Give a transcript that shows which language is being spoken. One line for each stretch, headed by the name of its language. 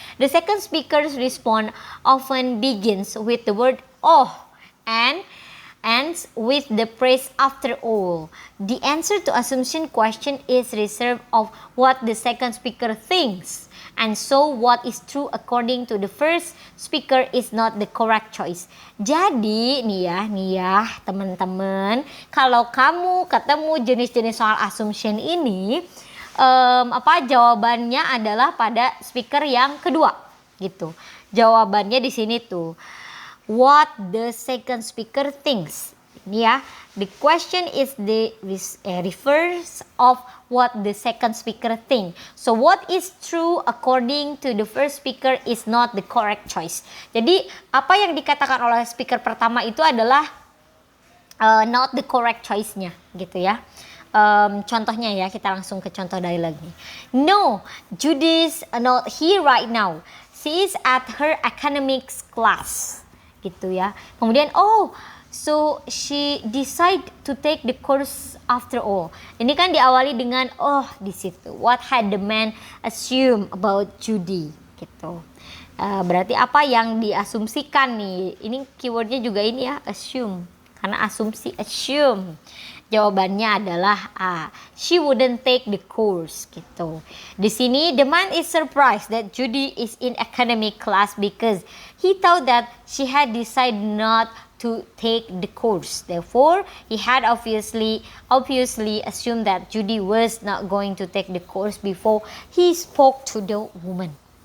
English: The second speaker's response often begins with the word "oh" and ends with the phrase "after all." The answer to assumption question is reserved of what the second speaker thinks. And so what is true according to the first speaker is not the correct choice.
Indonesian: Jadi nih ya teman-teman, kalau kamu ketemu jenis-jenis soal assumption ini, jawabannya adalah pada speaker yang kedua gitu. Jawabannya di sini tuh
English: what the second speaker thinks.
Indonesian: Ini ya,
English: the question is refers of what the second speaker think. So what is true according to the first speaker is not the correct choice.
Indonesian: Jadi apa yang dikatakan oleh speaker pertama itu adalah
English: not the correct choice-
Indonesian: nya gitu ya. Contohnya ya, kita langsung ke contoh dialog nih.
English: No, Judy's not here right now. She is at her academics class.
Indonesian: Gitu ya. Kemudian
English: so she decide to take the course after all.
Indonesian: Ini kan diawali dengan di situ.
English: What had the man assume about Judy?
Indonesian: gitu. Berarti apa yang diasumsikan nih? Ini keywordnya juga ini ya, assume. Karena asumsi, assume. Jawabannya adalah A.
English: She wouldn't take the course
Indonesian: gitu. Di sini
English: the man is surprised that Judy is in academic class because he thought that she had decided not to take the course. Therefore, he had obviously assumed that Judy was not going to take the course before he spoke to the woman.